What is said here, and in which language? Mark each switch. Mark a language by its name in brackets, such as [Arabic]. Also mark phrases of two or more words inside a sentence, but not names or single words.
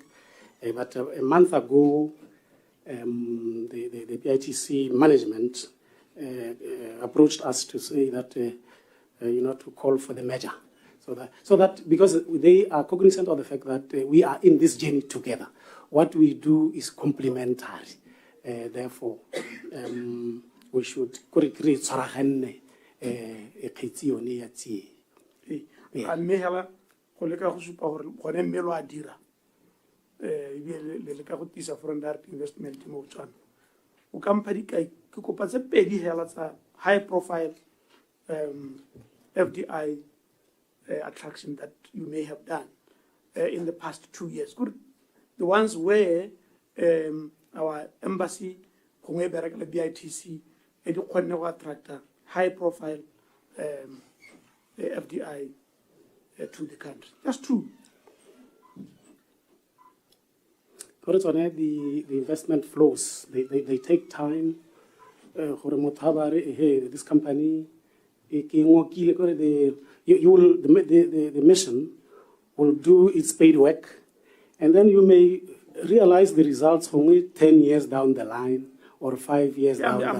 [English] But a month ago, the PITC management approached us to say that, to call for the merger. So that because they are cognizant of the fact that we are in this journey together, what we do is complementary. Therefore, we should create [Tswana] tshwaragane kgetsi yone ya tsie. a mme hela go leka go supa gore gone mme lo a dira ebile le leka go tisa [English] foreign direct investment [Tswana] mo Botswana o ka mpha dikai ke kopa tse pedi hela tsa [English] high profile FDI attraction that you may have done in the past 2 years. Good. The ones where our embassy, [Tswana] gongwe bereka le BITC, e di kgonne go attracta [English] high profile FDI to the country. Just two. The investment flows, they take time. This company, the mission will do its paid work, and then you may realize the results only 10 years down the line or 5 years down the line.